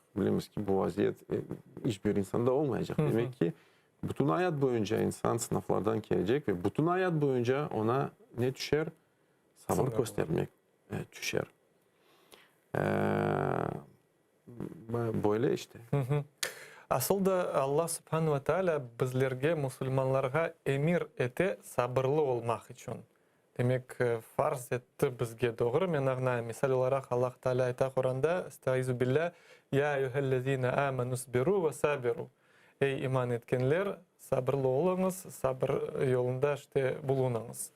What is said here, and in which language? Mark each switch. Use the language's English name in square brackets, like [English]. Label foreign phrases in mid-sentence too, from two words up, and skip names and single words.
[Crimean Tatar] Bilemiz ki bu vaziyet hiçbir insanda olmayacak. Demek ki bütün hayat boyunca insan sınavlardan gelecek ve bütün hayat boyunca ona ne düşer? Sabır göstermek düşer. Böyle işte. Aslında [Arabic] الله سبحانه وتعالى [Crimean Tatar] bizlerge, musulmanlarga emir ete sabırlı olmak için. Demek farz etti bizge doğru. Men misal olarak Allah Teala ayta Kur'an'da [Arabic] أستعيذ بالله يا أيها الذين آمنوا اصبروا وصابروا. [Crimean Tatar] Ey iman etkenler sabırlı olunuz, sabır yolunda işte bulununuz.